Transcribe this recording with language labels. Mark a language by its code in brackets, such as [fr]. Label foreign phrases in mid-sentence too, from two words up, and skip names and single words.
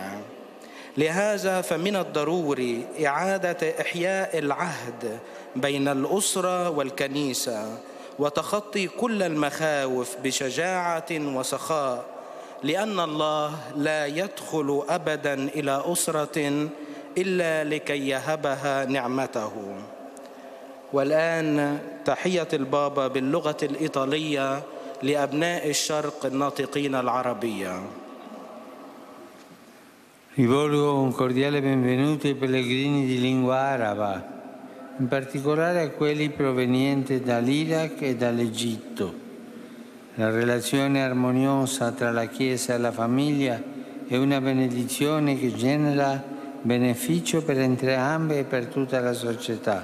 [ar] لهذا فمن الضروري إعادة إحياء العهد بين الأسرة والكنيسة وتخطي كل المخاوف بشجاعة وسخاء، لأن الله لا يدخل أبداً إلى أسرة إلا لكي يهبها نعمته. والآن تحية البابا باللغة الإيطالية لأبناء الشرق الناطقين العربية. [it] Rivolgo un cordiale benvenuto ai pellegrini di lingua araba, in particolare a quelli provenienti dall'Iraq e dall'Egitto. La relazione armoniosa tra la Chiesa e la famiglia è una benedizione che genera beneficio per entrambe e per tutta la società.